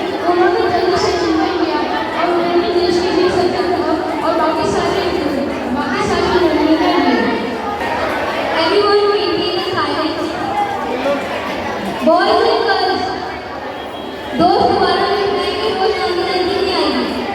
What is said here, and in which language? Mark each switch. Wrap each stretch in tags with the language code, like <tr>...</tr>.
<hi>उन्होंने जल्दी से निर्णय लिया और उन्होंने देश के लिए सत्याग्रह और बाकी सारे निर्णय लिए।</hi> <en>Everyone will be in silence. Boys and girls,</en> <hi>दोस्त दोबारा मिलने की रोज गांधी जयंती नहीं आएगी।</hi>